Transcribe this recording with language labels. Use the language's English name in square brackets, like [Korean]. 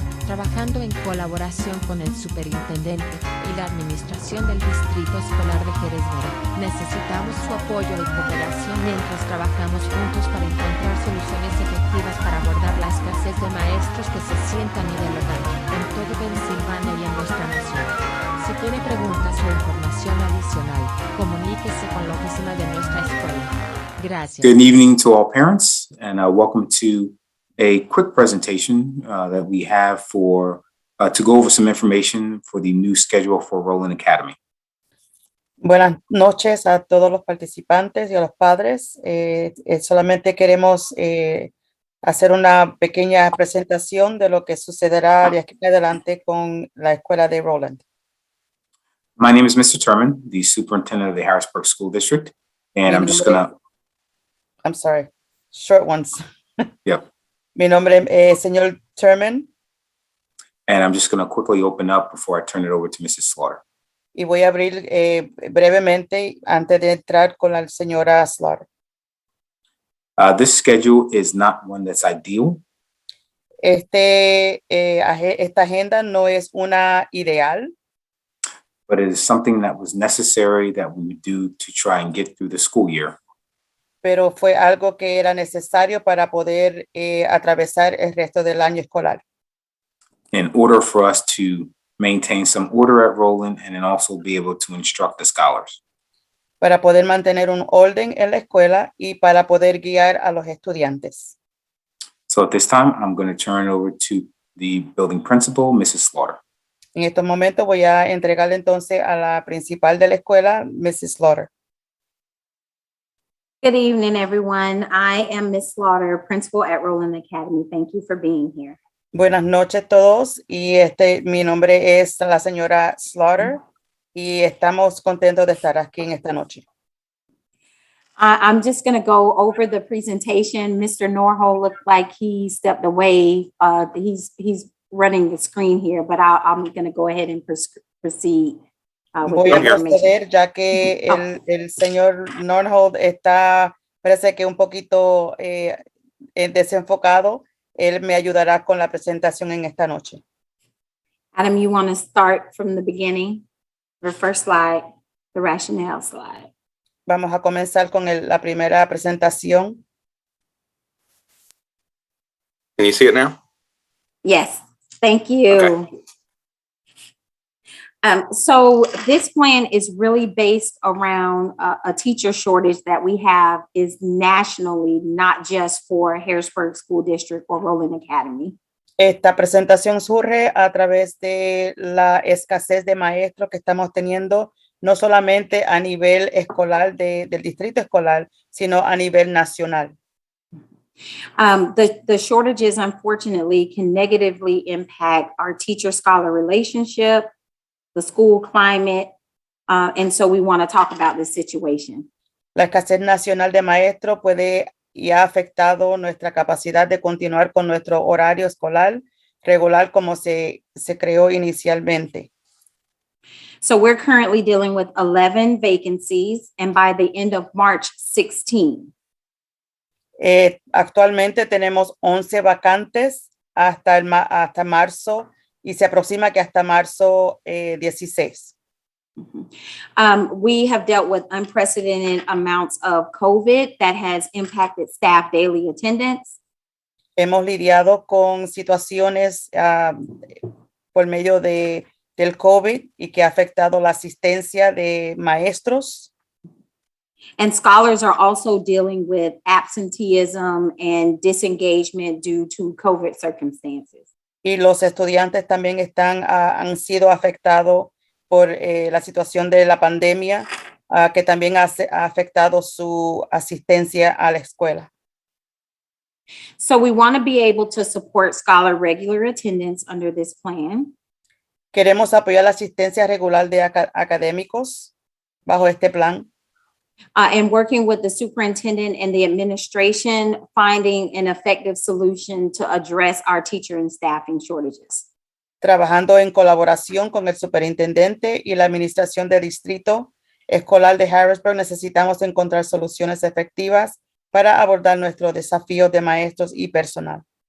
[Spanish] Trabajando en colaboración con el superintendente y la administración del Distrito Escolar de Harrisburg, necesitamos su apoyo y cooperación mientras trabajamos juntos para encontrar soluciones efectivas para abordar la escasez de maestros que se sienta a nivel local, en todo Pensilvania y en nuestra nación. Si tiene preguntas o información adicional, comuníquese con la oficina de nuestra escuela. Gracias. [English] Good evening to all parents, and welcome to a quick presentation that we have for to go over some information for the new schedule for Rowland Academy. [Spanish] Buenas noches a todos los participantes y a los padres. Solamente queremos hacer una pequeña presentación de lo que sucederá de aquí en adelante con la escuela de Rowland. [English] My name is Mr. Turman, the superintendent of the Harrisburg School District, and I'm just gonna. I'm sorry, short ones. Yep. [Spanish] Mi nombre es señor Turman. [English] And I'm just gonna quickly open up before I turn it over to Mrs. Slaughter. [Spanish] Y voy a abrir brevemente antes de entrar con la señora Slaughter. [English] This schedule is not one that's ideal. [Spanish] Esta agenda no es una ideal, [English] But it is something that was necessary that we would do to try and get through the school year. [Spanish] pero fue algo que era necesario para poder atravesar el resto del año escolar. [English] In order for us to maintain some order at Rowland and then also be able to instruct the scholars. [Spanish] Para poder mantener un orden en la escuela y para poder guiar a los estudiantes. [English] So at this time, I'm going to turn it over to the building principal, Mrs. Slaughter. [Spanish] En estos momentos voy a entregarle entonces a la principal de la escuela, Mrs. Slaughter. [English] Good evening, everyone. I am Ms. Slaughter, principal at Rowland Academy. Thank you for being here. [Spanish] Buenas noches todos y mi nombre es la señora Slaughter y estamos contentos de estar aquí en esta noche. [English] I'm just going to go over the presentation. Mr. Norhold looked like he stepped away. He's running the screen here, but I'm going to go ahead and proceed. [Spanish] Voy a proceder ya que el señor Norhold parece que un poquito desenfocado. Él me ayudará con la presentación en esta noche. [English] Adam, you want to start from the beginning? The first slide, the rationale slide. [Spanish] Vamos a comenzar con la primera presentación. [English] Can you see it now? Yes, thank you. Okay. So this plan is really based around a teacher shortage that we have is nationally, not just for Harrisburg School District or Rowland Academy. [Spanish] Esta presentación surge a través de la escasez de maestros que estamos teniendo, no solamente a nivel escolar del distrito escolar, sino a nivel nacional. [English] The shortages, unfortunately, can negatively impact our teacher-scholar relationship, the school climate, and so we want to talk about this situation. [Spanish] La escasez nacional de maestros puede y ha afectado nuestra capacidad de continuar con nuestro horario escolar regular como se creó inicialmente. [English] So we're currently dealing with 11 vacancies, and by the end of March, 16. [Spanish] Actualmente tenemos 11 vacantes hasta marzo y se aproxima que hasta marzo 16. [English] We have dealt with unprecedented amounts of COVID that has impacted staff daily attendance. [Spanish] Hemos lidiado con situaciones por medio del COVID y que ha afectado la asistencia de maestros. [English] And scholars are also dealing with absenteeism and disengagement due to COVID circumstances. [Spanish] Y los estudiantes también han sido afectados por la situación de la pandemia, que también ha afectado su asistencia a la escuela. [English] So we want to be able to support scholar regular attendance under this plan. [Spanish] Queremos apoyar la asistencia regular de académicos bajo este plan. [English] And working with the superintendent and the administration, finding an effective solution to address our teacher and staffing shortages. [Spanish] trabajando en colaboración con el superintendente y la administración de distrito escolar de Harrisburg, necesitamos encontrar soluciones efectivas para abordar nuestros desafíos de maestros y personal.